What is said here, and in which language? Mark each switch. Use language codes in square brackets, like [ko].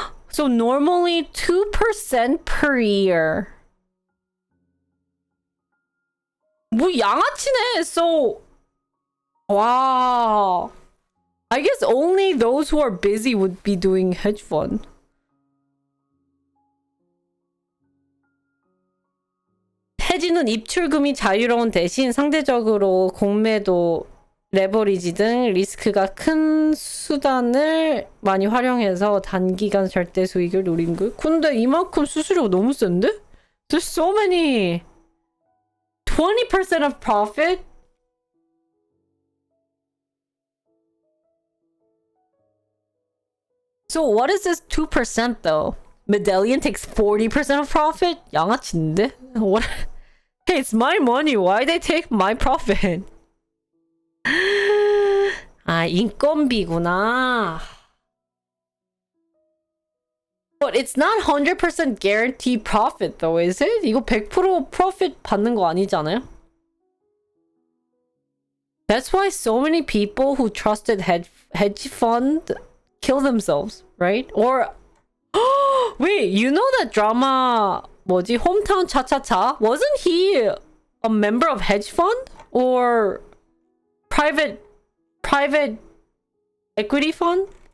[en] So normally 2% per year. [ko] 뭐 양아치네. [en] So wow. I guess only those who are busy would be doing hedge fund. [ko] 해지는 입출금이 자유로운 대신 상대적으로 공매도, 레버리지 등 리스크가 큰 수단을 많이 활용해서 단기간 절대 수익을 노린 거. 근데 이만큼 수수료가 너무 센데? [en] There's so many. 20% of profit? So what is this 2% though? Medallion takes 40% of profit? [ko] 양아치인데? [en] What? Hey, it's my money. Why they take my profit? [ko] 아, 인건비구나. [en] But it's not 100% guaranteed profit though, is it? [ko] 이거 100% profit 받는 거 아니잖아요? [en] That's why so many people who trusted hedge fund kill themselves, right? Or wait, you know that drama [ko] 뭐지? [en] Hometown Cha-Cha-Cha? Wasn't he a member of hedge fund or private equity fund?